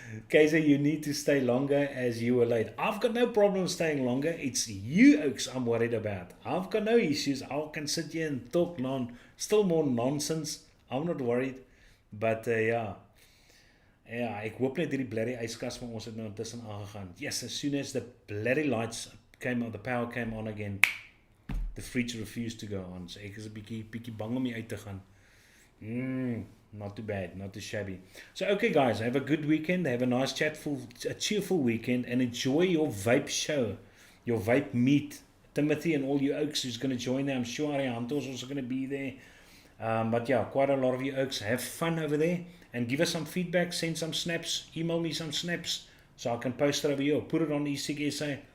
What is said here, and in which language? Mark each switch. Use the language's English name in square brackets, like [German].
[English] Kaiser, you need to stay longer as you were late. I've got no problem staying longer. It's you oaks I'm worried about. I've got no issues. I can sit here and talk still more nonsense. I'm not worried. But yeah, [Afrikaans] ek hoop net hierdie blerry yskas van ons het nou intussen aangegaan. [English] Yes, as soon as the blerry lights came on, the power came on again, the fridge refused to go on. [Afrikaans] So ek is 'n bietjie bang om hier uit te gaan. [English] Not too bad, not too shabby. So okay guys, have a good weekend, have a nice a cheerful weekend, and enjoy your vape show, your vape meet. Timothy and all you oaks who's going to join there. I'm sure Arianto's also going to be there. But yeah, quite a lot of you oaks. Have fun over there and give us some feedback, send some snaps, email me some snaps so I can post it over here, put it on eSigSA.